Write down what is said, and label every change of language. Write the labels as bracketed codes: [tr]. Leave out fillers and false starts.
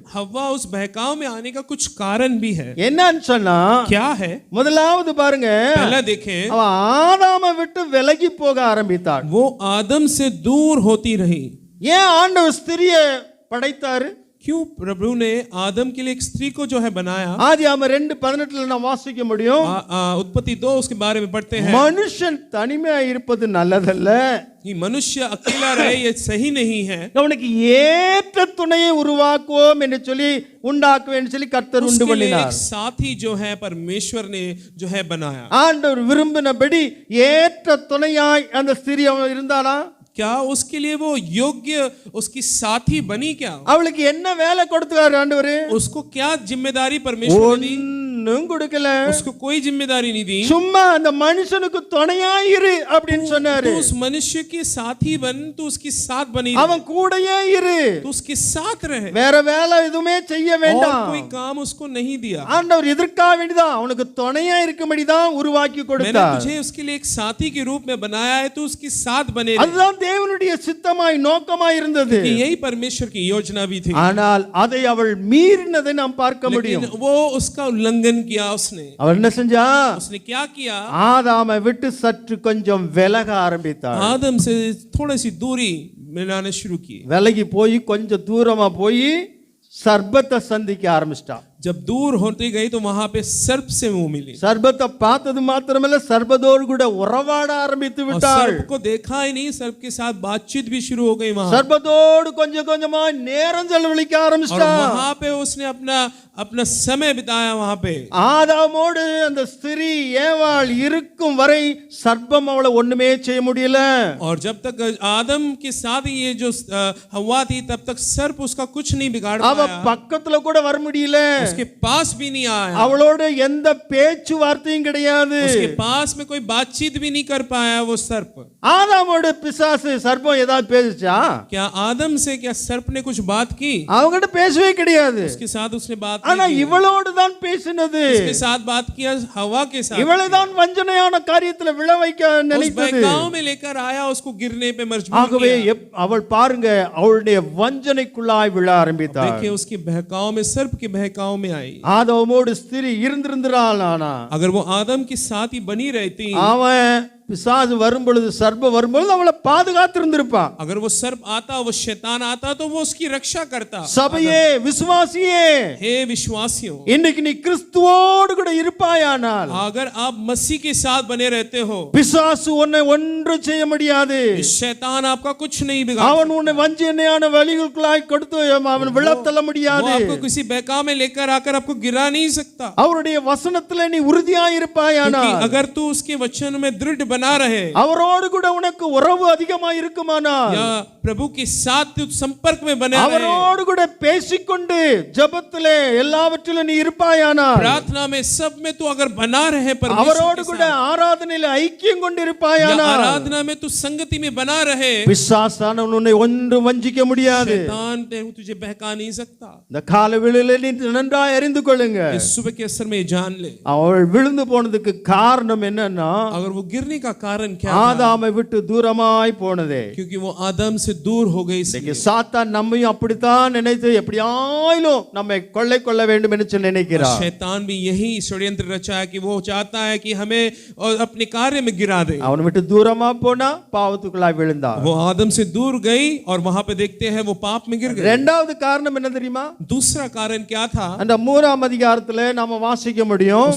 [hi] हव्वा उस बहकाव में आने का कुछ कारण भी है। [ta] என்னன்னு சொன்னா, [hi] क्या है? [ta] முதலாவது பாருங்க, [hi] पहला देखें [ta] அவ ஆதாமை விட்டு விலகி போக ஆரம்பித்தாள். [hi] वो आदम से दूर होती रही। [ta] ஏன் ஆண்டவர் ஸ்திரியை படைத்தாரு? [hi] क्यों प्रभु ने आदम के लिए एक स्त्री को जो है बनाया? [ta] ஆதியாகமம் 2:18 நாம் வாசிக்க முடியும். [hi] उत्पत्ति 2 उसके बारे में पढ़ते हैं। [ta] மனுஷன் தனிமையா இருப்பது நல்லதல்ல, [hi] ये मनुष्य अकेला रहे ये सही नहीं है, [ta] அவனுக்கு ஏற்ற துணையை உருவாக்குவோம் என்று சொல்லி உண்டாக்குவேன் சொல்லி கர்த்தர் உண்டு [hi] उसके लिए एक [ta] பண்ணினார். [hi] साथी जो है परमेश्वर ने जो है बनाया। [ta] ஆண்டவர் விரும்பினபடி ஏற்ற துணையாய் அந்த ஸ்திரீ அவள் இருந்தாளா? [hi] क्या उसके लिए वो योग्य उसकी साथी बनी? क्या [ta] அவளுக்கு என்ன வேலை கொடுத்தாரு ஆண்டவர்? [hi] उसको क्या जिम्मेदारी परमेश्वर ने दी? [ta] ஒண்ணும் கொடுக்கல. [hi] उसको कोई जिम्मेदारी नहीं दी। [ta] சும்மா அந்த மனுஷனுக்கு துணையாய் இரு அப்படின்னு சொன்னாரு. [hi] तू उस मनुष्य के साथी बन, तू उसके साथ बनी [ta] அவன் கூடயே இரு, [hi] तू उसके साथ रहे, [ta] வேற வேலை எதுவுமே செய்ய [hi] और [ta] வேண்டாம். [hi] कोई काम उसको नहीं दिया। [ta] ஆண்டவர் எதற்காக வேண்டிதான் அவனுக்கு துணையா இருக்கும்படிதான் உருவாக்கி [hi] मैंने [ta] கொடுத்தார். [hi] तुझे उसके लिए एक साथी के रूप में बनाया है, तू उसके साथ बने रहे। [ta] அதுதான் தேவனுடைய சித்தமாய் நோக்கமாய் இருந்தது. [hi] कि यही परमेश्वर की योजना भी थी, ஆனால் அதை அவள் மீறினதை நாம் பார்க்க முடியும். लेकिन वो उसका उल्लंघन किया। उसने [ta] அவள் என்ன செஞ்சா? [hi] उसने क्या किया? [ta] ஆதாமை விட்டு சற்று கொஞ்சம் விலக ஆரம்பித்தாள். [hi] आदम से थोड़ी सी दूरी मिलाने शुरू की। [ta] விலகி போய் கொஞ்சம் தூரமா போய் சர்ப்பத்தை சந்திக்க ஆரம்பிச்சிட்டா. [hi] जब दूर होती गई तो वहां पे सर्प से मुंह मिली। [ta] சர்ப்பத்தை பார்த்தது மாத்திரமல்ல, சர்ப்பத்தோடு கூட உறவாட ஆரம்பித்து [hi] और [ta] விட்டாள். [hi] सर्प को देखा ही नहीं, सर्प के साथ बातचीत भी शुरू हो गई वहां। [ta] சர்ப்பத்தோடு கொஞ்சம் கொஞ்சமா நேரம் செலவழிக்க [hi] और [ta] ஆரம்பிச்சிட்டா. [hi] वहां पे उसने अपना समय बिताया वहां पे। [ta] ஆதாமோடு அந்த ஸ்திரீ ஏவாள் இருக்கும் வரை சர்ப்பம் அவளை ஒண்ணுமே செய்ய முடியல. [hi] और जब तक आदम के साथ ये जो हव्वा थी तब तक सर्प उसका कुछ नहीं बिगाड़ [ta] அவ [hi] पाया, [ta] பக்கத்துல கூட வர முடியல. [hi] उसके पास भी नहीं आया, [ta] அவளோட எந்த பேச்சு வார்த்தையும் கிடையாது. [hi] उसके पास में कोई बातचीत भी नहीं कर पाया वो सर्प। [ta] ஆதாமோட பிசாசு சர்ப்பம் ஏதாவது பேசுச்சா? [hi] क्या आदम से क्या सर्प ने कुछ बात की? [ta] அவங்ககிட்ட பேசவே கிடையாது. [hi] उसके साथ उसने बात [ta] ஆனா [hi] नहीं की। [ta] இவளோடு தான் பேசினது. [hi] उसके साथ बात किया हवा के साथ। [ta] இவளை தான் வஞ்சனையான காரியத்துல விழ வைக்க [hi] उस [ta] நினைத்தது. [hi] बहकाव में लेकर आया, उसको गिरने पे मजबूर [ta] ஆகவே [hi] किया। [ta] அவள் பாருங்க அவளுடைய வஞ்சனைக்குள்ளாய் விழ ஆரம்பித்தாள். [hi] देखिए उसके बहकाव में, सर्प के बहकाव में आई। [ta] ஆதாமோடு ஸ்திரீ இருந்திருந்தாள். ஆனா [hi] अगर वो आदम के साथ ही बनी रहती, [ta] அவன் பிசாசு வரும்பொழுது சர்ப்பம் வரும்பொழுது அவளை பாதுகாத்து இருந்திருப்பான். [hi] अगर वो सर्प आता, वो शैतान आता तो वो उसकी रक्षा करता। [ta] சபையே, விசுவாசியே, [hi] हे विश्वासियों, [ta] இன்னைக்கு நீ கிறிஸ்துவோடு கூட இருப்பாயானால் [hi] अगर आप मसीह के साथ बने रहते हो, [ta] பிசாசு உன்னை ஒன்று செய்ய முடியாது. [hi] शैतान आपका कुछ नहीं बिगाड़ [ta] அவன் உன்னை வஞ்சனையான வழிகளுக்குள்ளாய் கொடுத்து அவன் விழத்தள்ள [hi] वो [ta] முடியாது. [hi] आपको किसी बहकाव में लेकर आकर आपको गिरा नहीं सकता। [ta] அவருடைய வசனத்துல நீ உறுதியாய் இருப்பாயானால், [hi] क्योंकि अगर तू उसके वचन में दृढ़ बना रहे, [ta] அவரோடு கூட உனக்கு உறவு அதிகமாய் இருக்குமானால், [hi] या प्रभु के साथ तू संपर्क में बने रहे, [ta] அவரோடு கூட பேசிக்கொண்டு ஜெபத்திலே எல்லாவற்றிலும் நீ இருப்பாயானால், [hi] प्रार्थना में सब में तू अगर बना रहे, [ta] அவரோடு [hi] परमेश्वर [ta] கூட ஆராதனையில ஐக்கியம் கொண்டு இருப்பாயானால், [hi] आराधना में तू संगति में बना रहे, [ta] பிசாசானவன் உன்னை ஒன்று வஞ்சிக்க முடியாது. [hi] शैतान तुझे बहका नहीं सकता। [ta] இந்த கால வேளையிலே நீ நன்றாய் அறிந்து கொள்ளுங்க. [hi] इस सुबह के असर में जान ले, [ta] அவள் விழுந்து போனதுக்கு காரணம் என்னன்னா, [hi] अगर वो गिरने का कारण क्या था? [ta] ஆதாமை விட்டு தூரமாய் போனதே. [hi] क्योंकि वो आदम से से दूर हो गई इसलिए। [ta] இன்னைக்கு சாத்தான் நம்மையும் அப்படித்தான் நினைத்து எப்படியாயிலும் நம்மை கொள்ளை கொள்ள வேண்டும் என்று சொல்லி நினைக்கிறார். [hi] शैतान भी यही षड्यंत्र रचा है कि वो चाहता है कि हमें अपने कार्य में गिरा दे। [ta] அவனை விட்டு தூரமா போனா பாவத்துக்குள்ளாய் விழுந்தார். [hi] वो आदम से दूर गई और वहां पे देखते हैं वो पाप में गिर गई। [ta] இரண்டாவது காரணம் என்ன தெரியுமா? [hi] दूसरा कारण क्या था? [ta] அந்த 3ஆம் அதிகாரத்திலே நாம வாசிக்க முடியும்.